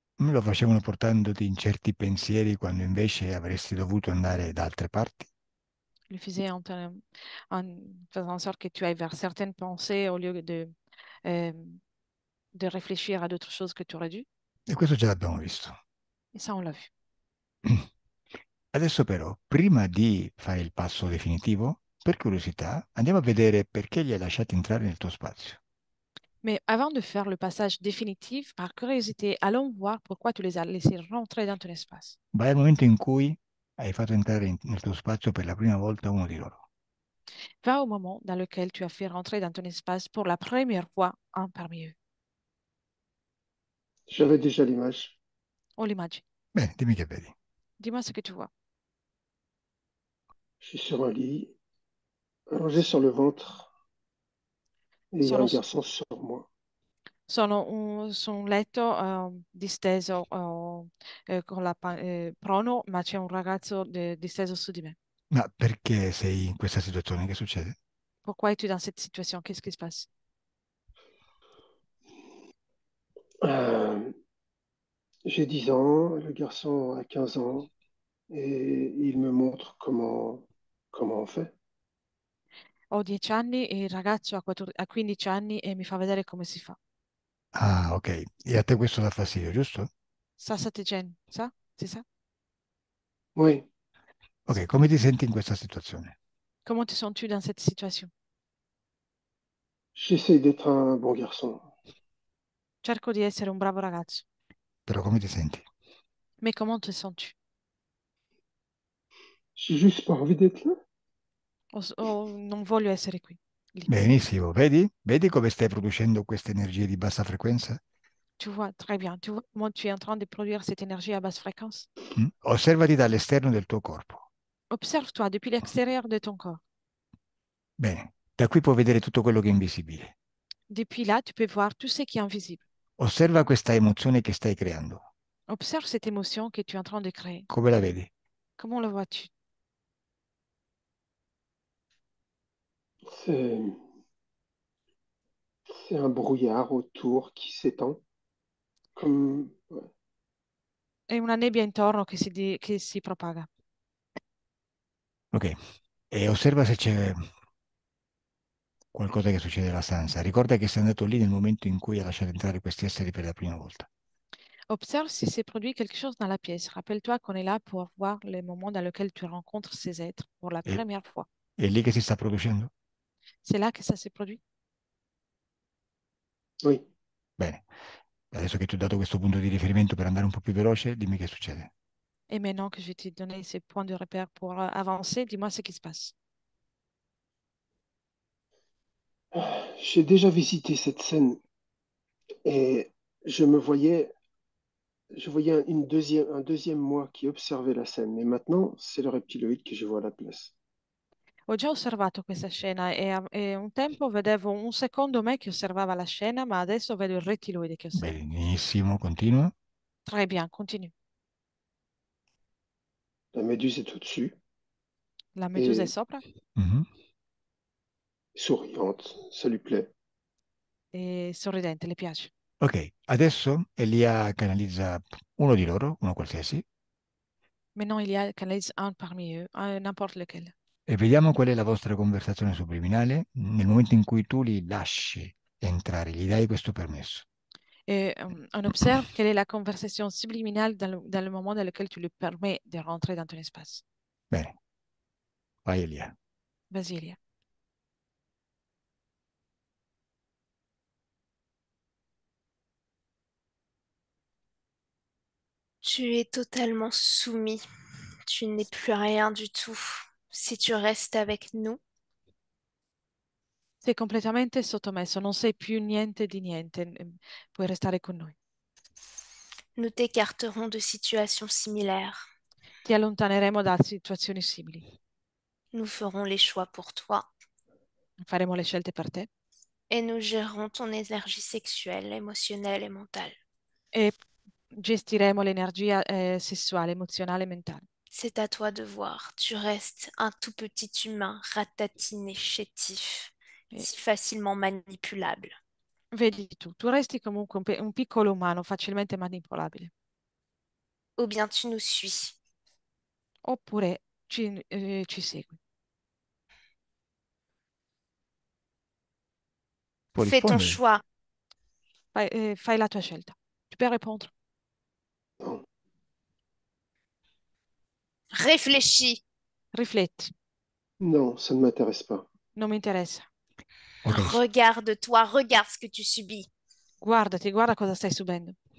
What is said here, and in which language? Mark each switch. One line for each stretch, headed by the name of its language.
Italian: lo facevano portandoti in certi pensieri quando invece avresti dovuto andare da altre parti.
French: il le faisait en faisant en sorte que tu ailles vers certaines pensées au lieu euh, de réfléchir à d'autres choses que tu aurais dû.
Italian: E questo già l'abbiamo visto.
French: Et ça, on l'a vu.
Italian: Adesso però, prima di fare il passo definitivo, per curiosità, andiamo a vedere perché li hai lasciati entrare nel tuo spazio.
French: Mais avant de faire le passage définitif, par curiosité, allons voir pourquoi tu les as laissés rentrer dans ton espace.
Italian: Vai al momento in cui hai fatto entrare nel tuo spazio per la prima volta uno di loro.
French: Va au moment dans lequel tu as fait rentrer dans ton espace pour la première fois un parmi eux. J'avais déjà l'image. On l'imagine.
Italian: Bene, dimmi che vedi.
French: Dis-moi ce que tu vois. Je suis sur un lit, allongé sur le ventre, et il y a un
Italian: Sono,
French: garçon sur moi.
Italian: su un letto disteso con prono, ma c'è un ragazzo disteso su di me. Ma perché sei in questa situazione? Che succede?
French: Pourquoi es-tu dans cette situation? Qu'est-ce qui se passe? Euh, j'ai 10 ans, le garçon a 15 ans, et il me montre comment on fait.
Italian: Ho 10 anni e il ragazzo ha 15 anni e mi fa vedere come si fa. Ah, ok. E a te questo dà fastidio, giusto?
French: Ça te gêne, ça? C'est ça? Oui,
Italian: Ok, come ti senti in questa situazione?
French: Comment te sens-tu dans cette situation? j'essaie d'être un bon garçon.
Italian: Cerco di essere un bravo ragazzo. Però come ti senti?
French: Mais comment te sens-tu? J'ai juste pas envie d'être là.
Italian: Non voglio essere qui, lì. Benissimo, vedi? Vedi come stai producendo queste energie di bassa frequenza?
French: Tu vois, très bien. Tu vois comment tu es en train de produire cette énergie à basse fréquence? Mm?
Italian: Osservati dall'esterno del tuo corpo.
French: Observe-toi depuis l'extérieur de ton corps.
Italian: Bene, da qui puoi vedere tutto quello che è invisibile.
French: Depuis là, tu peux voir tout ce qui est invisible.
Italian: Osserva questa emozione che stai creando.
French: Observe cette émotion que tu es en train de créer.
Italian: Come la vedi?
French: Comment le vois-tu? C'est, c'est un brouillard autour qui s'étend. Comme, ouais.
Italian: È una nebbia intorno che si propaga. Ok, e osserva se c'è qualcosa che succede nella stanza. Ricorda che sei andato lì nel momento in cui hai lasciato entrare questi esseri per la prima volta.
French: Observe si s'est produit quelque chose dans la pièce. Rappelle-toi qu'on est là pour voir les moments dans lesquels tu rencontres ces êtres pour la
Italian: E,
French: première fois.
Italian: è lì che si sta producendo?
French: C'est là que ça s'est produit. Oui.
Italian: Bene, adesso che ti ho dato questo punto di riferimento per andare un po' più veloce, dimmi che succede.
French: Et maintenant que je vais te donner ces points de repère pour avancer, dis-moi ce qui se passe. J'ai déjà visité cette scène et je me voyais, je voyais un deuxième moi qui observait la scène. Mais maintenant, c'est le reptiloïde que je vois à la place.
Italian: Ho già osservato questa scena e un tempo vedevo un secondo me che osservava la scena, ma adesso vedo il rettiloide che osserva. Benissimo, continua.
French: Très bien, continue. La méduse est au-dessus
Italian: La medusa è
French: et
Italian: sopra Mhm.
French: souriante, ça lui plaît.
Italian: e sorridente, le piace. Ok, adesso Elia canalizza uno di loro, uno qualsiasi,
French: Maintenant, il y a canalise un parmi eux, n'importe lequel.
Italian: e vediamo qual è la vostra conversazione subliminale nel momento in cui tu li lasci entrare, gli dai questo permesso.
French: Et on observe quelle est la conversation subliminale dans le moment dans lequel tu lui permets de rentrer dans ton espace.
Italian: Bene, vai Elia. Basilia.
French: Tu es totalement soumis. Tu n'es plus rien du tout. Si tu restes avec nous,
Italian: Sei completamente sottomesso, non sei più niente di niente, puoi restare con noi.
French: nous t'écarterons de situations similaires.
Italian: Ti allontaneremo da situazioni simili.
French: Nous ferons les choix pour toi
Italian: Faremo le scelte per te
French: et nous gérerons ton énergie sexuelle, émotionnelle et mentale.
Italian: e gestiremo l'energia sessuale, emozionale e mentale.
French: C'est à toi de voir. Tu restes un tout petit humain ratatiné, chétif,
Italian: E
French: si facilement manipulable.
Italian: vedi tu resti comunque un piccolo umano facilmente manipolabile,
French: Ou bien tu nous suis.
Italian: oppure ci segui. Può
French: Fais ton choix.
Italian: Fai la tua scelta.
French: Tu peux répondre. Non, Réfléchis.
Italian: Rifletti,
French: non, ça ne m'intéresse pas.
Italian: non mi interessa. Ok,
French: Regarde-toi, regarde ce que tu subis.
Italian: Guardati, guarda cosa stai subendo.